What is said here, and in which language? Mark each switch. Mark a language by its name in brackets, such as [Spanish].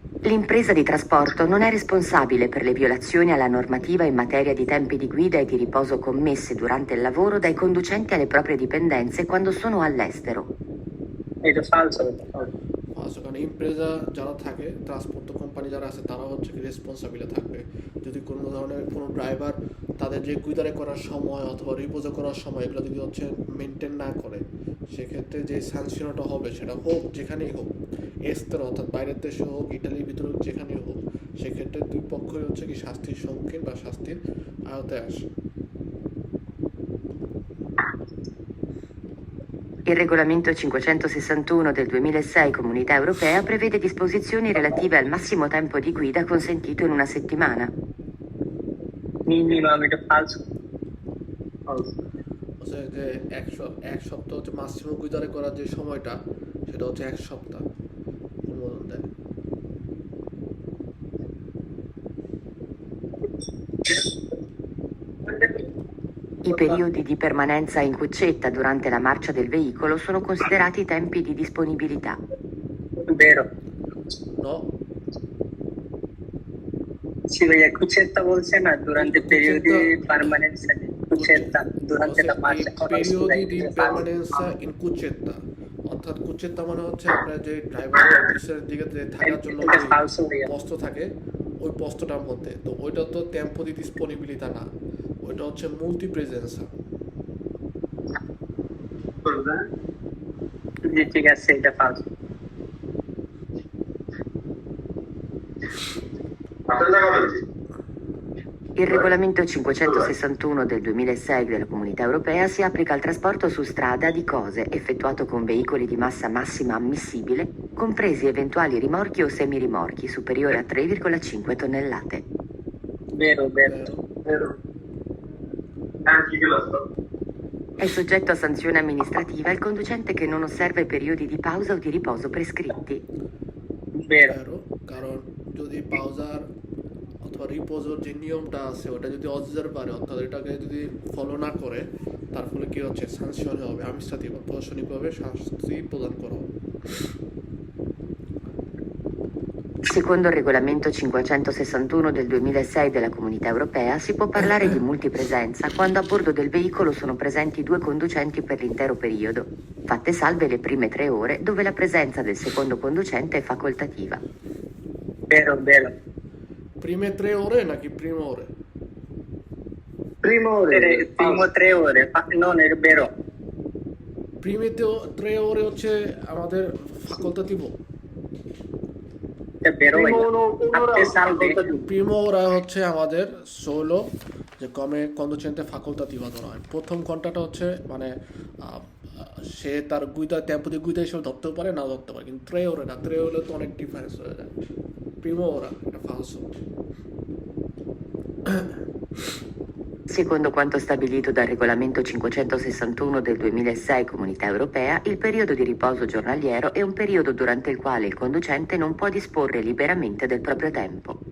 [Italian] L'impresa di trasporto non è responsabile per le violazioni alla normativa in materia di tempi di guida e di riposo commesse durante il lavoro dai conducenti alle proprie dipendenze quando sono all'estero. [Bangla] এটা falso, ফালসো, কারণ Impreza যারা থাকে, transport company যারা আছে, তারা হচ্ছে কি responsible থাকবে যদি কোনো ধরনের কোনো ড্রাইভার তাদের যে গুইদারে করার সময় অথবা রিপোজে করার সময় এগুলো যদি হচ্ছে মেনটেন না করে, সেক্ষেত্রে যে স্যাংশনটা হবে সেটা হোক যেখানেই হোক, এস্তের অর্থাৎ বাইরের দেশে হোক, ইটালির ভিতরে হোক, যেখানেই হোক, সেক্ষেত্রে দুই পক্ষই হচ্ছে কি শাস্তির সম্মুখীন বা শাস্তির আওতায় আসে। [Italian] Il regolamento 561 del 2006 Comunità Europea prevede disposizioni relative al massimo tempo di guida consentito in una settimana. minimum, [Bangla] এটা [Italian] falso, falso, [Bangla] হচ্ছে যে এক সপ্তাহ হচ্ছে ম্যাক্সিমাম গুইদারে করার যে সময়টা সেটা হচ্ছে এক সপ্তাহ অনুমোদন দেয়। [Italian] I periodi di permanenza in cuccetta durante la marcia del veicolo sono considerati tempi di disponibilità. vero, No, sì, [Bangla] ভাইয়া [Italian] cucetta [Bangla] বলছে না [Italian] durante periodi di permanenza di cucetta durante la marcia, periodi di permanenza in cuccetta, [Bangla] অর্থাৎ কুচেত্তা মানে হচ্ছে আপনার যে ড্রাইভারের অফিসের দিকে যে থাকার জন্য এটা যে [Italian] falso [Bangla] ভাইয়া, পোস্ট থাকে ওই পোস্টটার মধ্যে, তো ওইটা তো টেম্পো দি ডিসপোনিবিলিটা না, ওইটা হচ্ছে মুলটি প্রেজেন্সা। জি ঠিক আছে, এটা falso, [Italian] Il regolamento 561 del 2006 della Comunità Europea si applica al trasporto su strada di cose effettuato con veicoli di massa massima ammissibile, compresi eventuali rimorchi o semirimorchi superiori a 3,5 tonnellate. vero, vero, È soggetto a sanzione amministrativa il conducente che non osserva i periodi di pausa o di riposo prescritti. vero, [Bangla] কারণ যদি পাউজার অথবা রিপোজের যে নিয়মটা আছে ওটা যদি observe করে, অর্থাৎ এটাকে যদি ফলো না করে, তার ফলে কি হচ্ছে সাংশন হবে, আমিষাতি বা প্রশাসনিকভাবে শাস্তি প্রদান করা হবে। [Italian] Secondo il regolamento 561 del 2006 della Comunità Europea si può parlare di multipresenza quando a bordo del veicolo sono presenti due conducenti per l'intero periodo, fatte salve le prime 3 ore dove la presenza del secondo conducente è facoltativa. vero, vero, প্রিমে 3 ore [Bangla] নাকি [Italian] প্রিমো ore? primo 3 ore, non è vero, [Bangla] প্রিমেতে 3 ore হচ্ছে আমাদের ফাকুলতাটিভ, [Italian] è vero, fatte salve, [Bangla] Primo ওরা হচ্ছে আমাদের solo যে কমে কন্ডুচেন্টে ফাকুলতাটিভ ধরা হয়। প্রথম ঘন্টাটা হচ্ছে মানে সে তার গুইদা টেম্পো দিয়ে গুইদা হিসেবে ধরতেও পারে, নাও ধরতে পারে, কিন্তু 3 ore না, 3 ore তো অনেক ডিফারেন্স হয়ে যায়। প্রিমো ওরা এটা ফালসো। [Italian] Secondo quanto stabilito dal regolamento 561 del 2006 Comunità Europea, il periodo di riposo giornaliero è un periodo durante il quale il conducente non può disporre liberamente del proprio tempo.